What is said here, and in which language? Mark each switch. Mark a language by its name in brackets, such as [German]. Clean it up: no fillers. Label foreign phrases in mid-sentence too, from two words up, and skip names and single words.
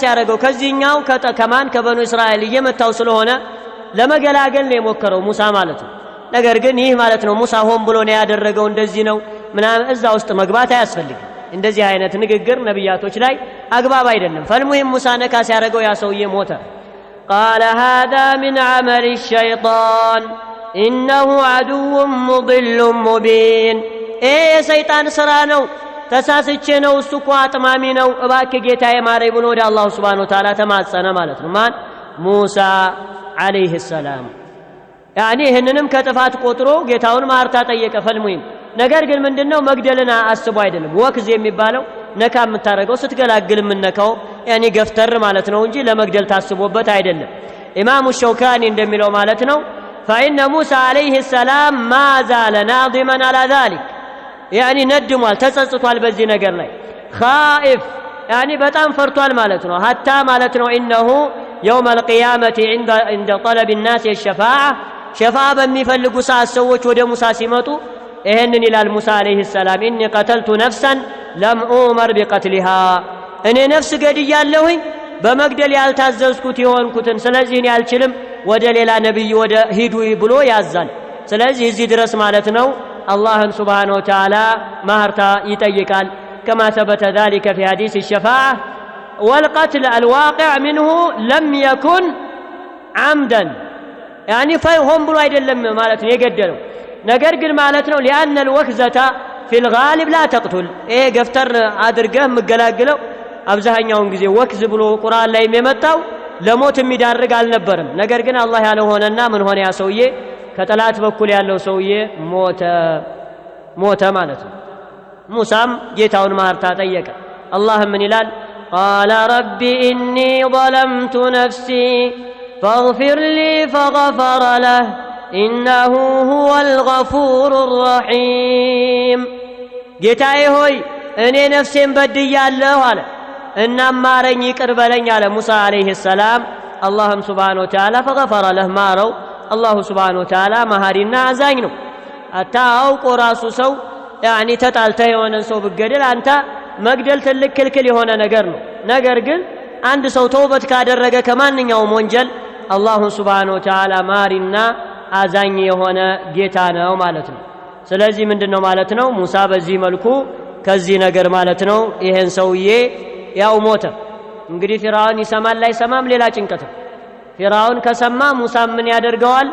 [Amharic] ያደረገው ከዚህኛው ከማን ከበኑ እስራኤል እየመታው ስለሆነ ለመገላገል ነው የሞከረው ሙሳ ማለት ነው። ነገር ግን ይህ ማለት ነው ሙሳ ሆን ብሎ ነው ያደረገው እንደዚህ ነው ምናምን እዛ ውስጥ መግባት አያስፈልግም። እንደዚህ አይነት ንግግር ነብያቶች ላይ አግባብ አይደለም። ፈልሙሂም ሙሳ ነካስ ያደረገው ያ ሰውዬ ሞተ። [Arabic] قال هذا من عمل الشيطان إنه عدو مضل مبين [Amharic] የሰይጣን ስራ ነው፣ ተሳስቼ ነው፣ እሱ እኮ አጥማሚ ነው፣ እባክህ ጌታዬ ማረኝ ብሎ ወደ አላህ [Arabic] سبحانه وتعالى [Amharic] ተማጸነ ማለት ነው። ማን? ሙሳ አለይሂ ሰላም። ያኒ ይህንንም ከጥፋት ቆጥሮ ጌታውን ማርታ ጠየቀ። ፈልሙሂም ነገር ግን ምንድነው መግደልና አስቦ አይደለም። ወክዝ የሚባለው ነካ የምታረገው ስትገላግል የምነካው ያኒ ገፍተር ማለት ነው እንጂ ለመግደል ታስቦበት አይደለም። ኢማሙ ሸውካኒ እንደሚለው ማለት ነው [Arabic] فإن موسى عليه السلام ما زال ناضما على ذلك يعني [Amharic] ندمዋል ተጸጽቷል በዚህ ነገር ላይ [Arabic] خائف يعني [Amharic] በጣም ፈርቷል ማለት ነው። [Arabic] حتى [Amharic] ማለት ነው [Arabic] انه يوم القيامه عند طلب الناس الشفاعه شفاعه [Amharic] በሚፈልጉ ሰዎች ወደ ሙሳ ሲመጡ ይሄንን ይላል ሙሳ አለይሂ ሰላም [Arabic] اني قتلت نفسا لم أؤمر بقتلها [Amharic] እኔ ነፍስ ገድያለሁኝ በመግደል ያልታዘዝኩት ይሆንኩትን ስለዚህ እኔ አልችልም ወደ ሌላ ነብይ ወደ ሂዱ ብሎ ያዛል። ስለዚህ እዚህ ድረስ ማለት ነው አላህን [Arabic] سبحانه وتعالى [Amharic] ማህርታ ይጠይቃል። [Arabic] كما ثبت ذلك في حديث الشفاعة والقتل الواقع منه لم يكن عمدا يعني فهم [Amharic] ብሎ አይደለም ማለት ነው የገደለው ነገር ግን ማለት ነው [Arabic] لأن الوكزة في الغالب لا تقتل [Amharic] ይሄ ገፍተር አድርገህ መገላግለው አብዛኛውን ጊዜ ወክዝ ብሎ ቁርአን ላይ የመጣው ለሞት የሚዳርግ አልነበረም። ነገር ግን አላህ ያለው ሆነና ምን ሆነ ያ ሰውዬ ከጠላት በኩል ያለው ሰውዬ ሞተ ማለት ነው። ሙሳም ጌታውን ማርታ ጠየቀ። አላህ ምን ይላል? [Arabic] قال رب إني ظلمت نفسي فاغفر لي فغفر له إنه هو الغفور الرحيم [Amharic] ጌታዬ ሆይ እኔ ነፍሴን በድያለሁ አለ እና ማረኝ ይቅር በለኝ አለ ሙሳ አለይሂ ሰላም። አላህም [Arabic] سبحانه وتعالى فغفر له [Amharic] ማረው። አላሁ [Arabic] سبحانه وتعالى [Amharic] መሐሪና አዛኝ ነው። አታውቆ ራሱ ሰው ያኒ ተጣልተ የሆነን ሰው ብገደል አንተ መግደል ትልቅ ክልክል የሆነ ነገር ነው። ነገር ግን አንድ ሰው ተውበት ካደረገ ከማንኛውም ወንጀል አላሁ [Arabic] سبحانه وتعالى [Amharic] ማሪና አዛኝ የሆነ ጌታ ነው ማለት ነው። ስለዚህ ምንድነው ማለት ነው ሙሳ በዚህ መልኩ ከዚህ ነገር ማለት ነው ይሄን ሰውዬ ያው ሞተ። እንግዲህ ፊርዓውን ይሰማል ላይ ሰማም ሌላ ጭንቀት። ፊርዓውን ከሰማ ሙሳ ምን ያደርገዋል?